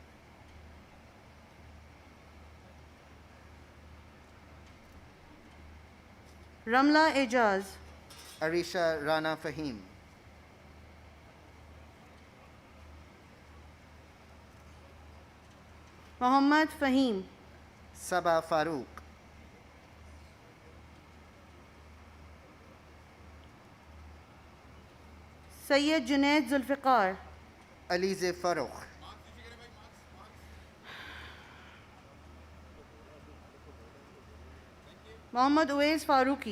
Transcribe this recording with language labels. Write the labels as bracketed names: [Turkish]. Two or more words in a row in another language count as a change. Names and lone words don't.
[English] Ramla Ejaz, Arisha Rana Fahim, Muhammad Fahim, Saba Farooq, Sayyid Junaid Zulfiqar, Alize Farooq, Muhammad Uwais Faruqi,